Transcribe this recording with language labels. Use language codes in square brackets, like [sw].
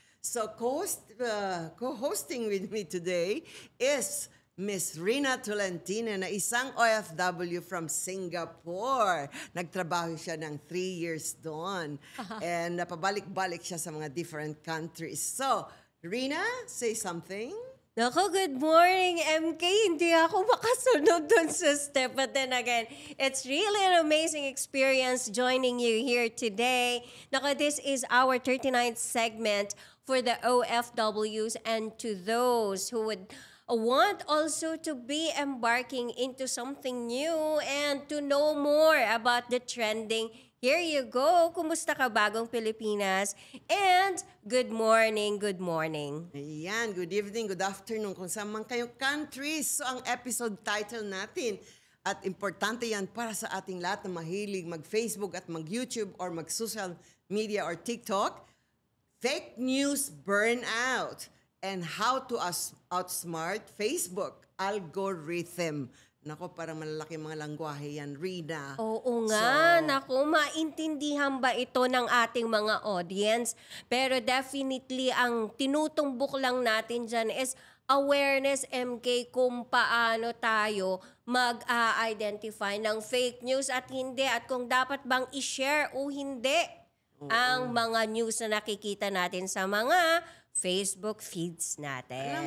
[en] So, co-hosting with me today is Miss Rina Tolentino na isang OFW from Singapore. [tl] Nagtrabaho siya ng 3 years doon. And napabalik-balik siya sa mga different countries. [en] So, Rina, say something. [tl] Naku, good morning, MK. Hindi ako makasunod dun sa step. [en] But then again, it's really an amazing experience joining you here today. Naku, this is our 39th segment for the OFWs and to those who would want also to be embarking into something new and to know more about the trending. Here you go. [tl] Kumusta ka bagong Pilipinas? [en] And good morning, good morning. [tl] Ayan, [en] good evening, good afternoon [tl] kung saan man kayong countries. So ang episode title natin at importante yan para sa ating lahat na mahilig mag-Facebook at mag-YouTube or mag-social media or TikTok. [en] Fake news burnout and how to outsmart Facebook algorithm. [tl] Nako, parang malalaki mga langwahe yan, Rina. Oo nga, naku, maintindihan ba ito ng ating mga audience? Pero definitely, ang tinutumbok lang natin dyan is awareness, MK, kung paano tayo mag-identify ng fake news at hindi, at kung dapat bang i-share o hindi ang mga news na nakikita natin sa mga Facebook feeds natin.